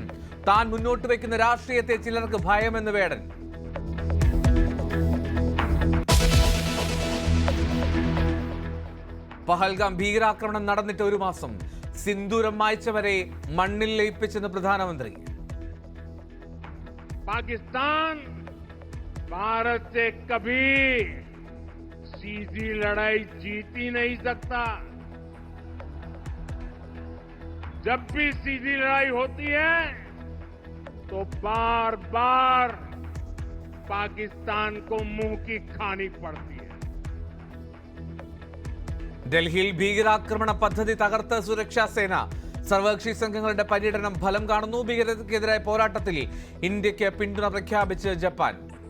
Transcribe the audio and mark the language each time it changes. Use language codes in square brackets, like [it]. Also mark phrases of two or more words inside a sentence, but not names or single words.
[ml] താൻ മുന്നോട്ട് വയ്ക്കുന്ന രാഷ്ട്രീയത്തെ ചിലർക്ക് ഭയമെന്ന് വേടൻ. പഹൽഗാം ഭീകരാക്രമണം നടന്നിട്ട് 1 മാസം. സിന്ദൂരം മായ്ച്ചവരെ മണ്ണിൽ ലയിപ്പിച്ചെന്ന് പ്രധാനമന്ത്രി. [hi] പാകിസ്ഥാൻ भारत से कभी सीधी लड़ाई जीत ही नहीं सकता. जब भी सीधी लड़ाई होती है तो बार बार पाकिस्तान को मुंह की खानी पड़ती है. [ml] ഡൽഹിയിൽ ഭീകരാക്രമണ പദ്ധതി തകർത്ത് സുരക്ഷാ സേന. സർവകക്ഷി സംഘങ്ങളുടെ പര്യടനം ഫലം കാണുന്നു. ഭീകരതയ്ക്കെതിരായ പോരാട്ടത്തിൽ ഇന്ത്യക്ക് പിന്തുണ പ്രഖ്യാപിച്ച് ജപ്പാൻ.